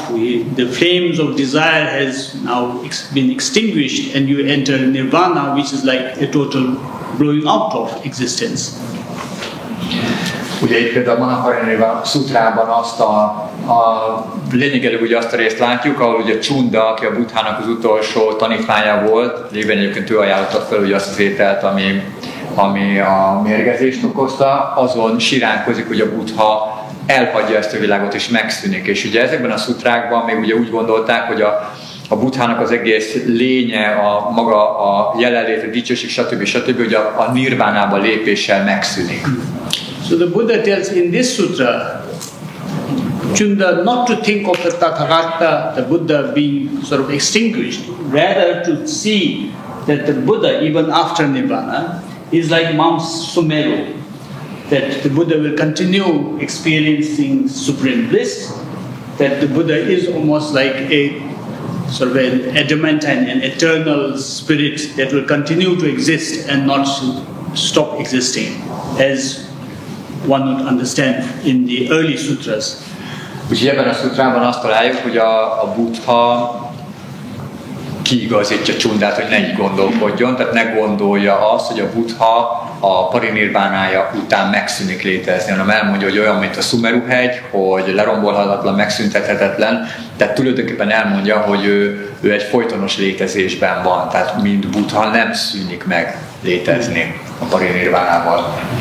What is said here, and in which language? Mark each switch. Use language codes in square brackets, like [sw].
[en] The flames of desire has now been extinguished and you enter Nirvana, which is like a total blowing out of existence. [hu] Ugye itt például a Manaparinirvana szutrában azt a lényegében ugye azt a részt látjuk, ahol ugye Csunda, aki a Bhuthának az utolsó tanítványa volt, lévén egyébként ő ajánlotta fel ugye azt az ételt, ami a mérgezést okozta, azon siránkozik, hogy a Buddha elhagyja ezt a világot és megszűnik. És ugye ezekben a szutrákban még ugye úgy gondolták, hogy a Buddhának az egész lénye, a maga a jelenlét, a dicsőség, stb., hogy a nirvánába lépéssel megszűnik. [en] So the Buddha tells in this sutra, Chunda not to think of the Tathagata, the Buddha being sort of extinguished, rather to see that the Buddha, even after Nibbana, is like Mount Sumeru, that the Buddha will continue experiencing supreme bliss, that the Buddha is almost like a sort of an adamantine, an eternal spirit that will continue to exist and not stop existing, as one would understand in the early sutras. [hu] Úgyhogy ebben a szutrában azt találjuk, hogy a Buddha kiigazítja Csundát, hogy ne így gondolkodjon, tehát ne gondolja azt, hogy a Buddha a parinirvánája után megszűnik létezni, hanem elmondja, hogy olyan, mint a Sumeru-hegy, hogy lerombolhatatlan, megszüntethetetlen, tehát tulajdonképpen elmondja, hogy ő egy folytonos létezésben van, tehát mint Buddha nem szűnik meg létezni a parinirvánával.